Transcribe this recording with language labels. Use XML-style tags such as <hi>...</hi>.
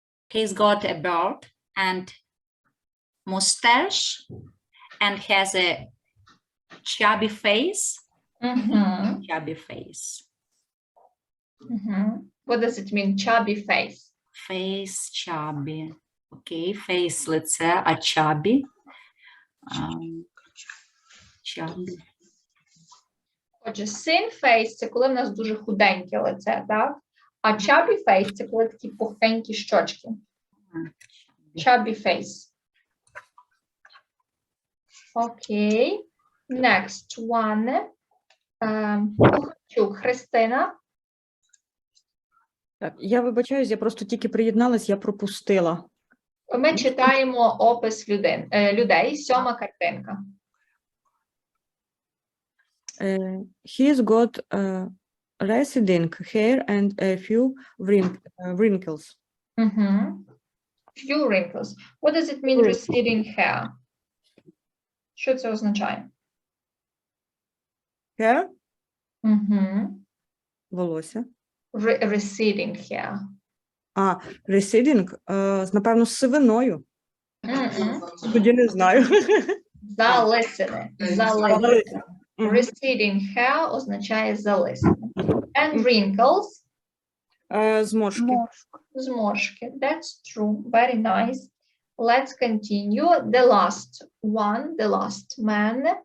<en>He's got a beard and mustache and has a chubby face. Chubby face. What does it mean, chubby face? Face chubby. Okay, face лице, а chubby. Chubby.</en> <uk>Отже, thin face – це коли в нас дуже худеньке лице, так? А chubby face – це коли такі пухкенькі щочки.</uk> <en>Chubby face. Окей. Next one. Кухарчук Христина.</en> <uk>Так, я вибачаюсь, я просто тільки приєдналась, я пропустила. Ми читаємо опис людей. 7-ма картинка.</uk> <en>He's got receding hair and a few wrinkles. Few wrinkles. What does it mean, receding hair?</en> <uk>Що це означає?</uk> <en>Hair?</en> <uk>Волосся.</uk> <en>Receding hair.</en> <uk>А, receding, напевно, з сивиною. Тоді не знаю. Залисини. Receding hair означає залисини.</uk> <en>And wrinkles.</en> <uk>Зморшки.</uk> <en>Зморшки. That's true. Very nice. Let's continue. The last one, the last man.</en>